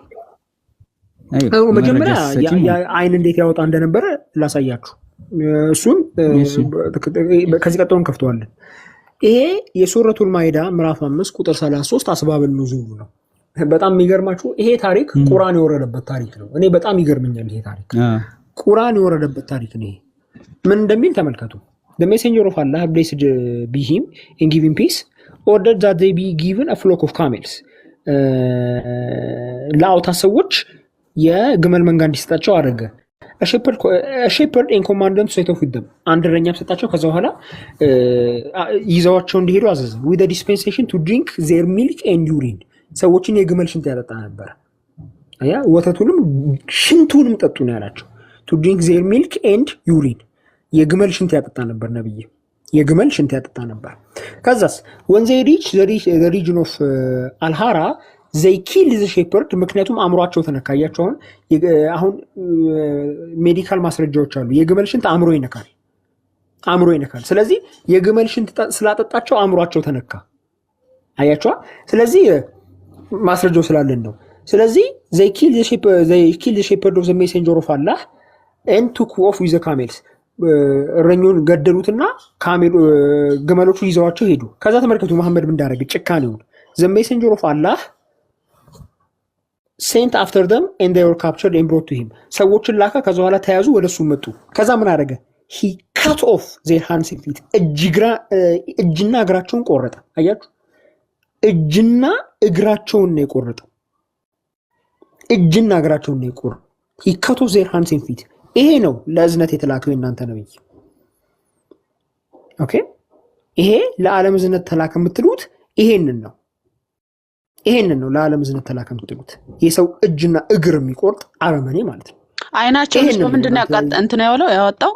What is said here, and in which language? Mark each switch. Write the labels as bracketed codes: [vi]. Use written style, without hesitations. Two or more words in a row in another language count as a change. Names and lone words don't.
[am] መጀመሪያ አይን እንዴት ያወጣ እንደነበረ ላሳያችሁ። እሱን ከዚህ ቀጥሎ እንከፍተዋለን። ይሄ የሱረቱል ማኢዳ ምዕራፍ 5 ቁጥር 33 አስባብ ኑዙሉ ነው። በጣም የሚገርማችሁ ይሄ ታሪክ ቁርአን የወረደበት ታሪክ ነው። እኔ በጣም ይገርመኛል ይሄ ታሪክ ቁርአን የወረደበት ታሪክ ነው። ምን እንደሚል ተመልከቱ። [en] The messenger of Allah, blessed be him and give him peace, ordered that they be given a flock of camels. [am] ለአውታ ሰዎች የግመል መንጋ እንዲሰጣቸው አደረገ። [en] a shepherd and commandant set off with them. [am] አንድ እረኛም ሰጣቸው። ከዛ በኋላ ይዘዋቸው እንዲሄዱ አዘዘ። [en] with the dispensation to drink their milk and urine. [am] ሰዎችን የግመል ሽንት ያጠጣ ነበር። አያ ወተቱንም ሽንቱንም ጠጡ ነው ያላቸው። [en] to drink their milk and urine. [am] የግመል ሽንት ያጠጣ ነበር ነብይ። የግመል ሽንት ያጠጣ ነበር። ከዛስ [en] when they reach the region of Al-Hara, they killed the shepherd. [am] ምክንያቱም አእምሯቸው ተነካያቸው። አሁን ሜዲካል ማስረጃዎች አሉ። የግመል ሽንት አእምሮ ይነካል። ስለዚህ የግመል ሽንት ስላጠጣቸው አእምሯቸው ተነካ። አያችሁ? ስለዚህ ማስረጃው ስላለን ነው። ስለዚህ [en] they killed the shepherd of the messenger of Allah and took off with the camels. [am] እረኙን ገደሉትና ግመሎቹ ይዘዋቸው ሄዱ። ከዛ ተመልከቱ መሐመድ ምን እንዳደረገ ጭካኔውን። [en] the messenger of Allah sent after them and they were captured and brought to him. [am] ሰዎችን ላካ። ከዛ በኋላ ተያዙ፣ ወደሱ መጡ። ከዛ ምን አደረገ? [en] he cut off their hands and feet. [am] እጅና እግራቸውን ቆረጠ። አያችሁ? እጅና እግራቸውን ነው የቆረጠው። [en] he cut off their hands and feet. [am] ይሄ ነው ለእዝነት የተላከው የእናንተ ነብይ። ኦኬ፣ ይሄ ለዓለም እዝነት ተላከ የምትሉት ይሄንን ነው ለዓለም እዝነት ተላከ የምትሉት የሰው እጅና እግር የሚቆርጥ አረመኔ ማለት ነው። አይናቸው ምንድን ነው እንትን ያወጣው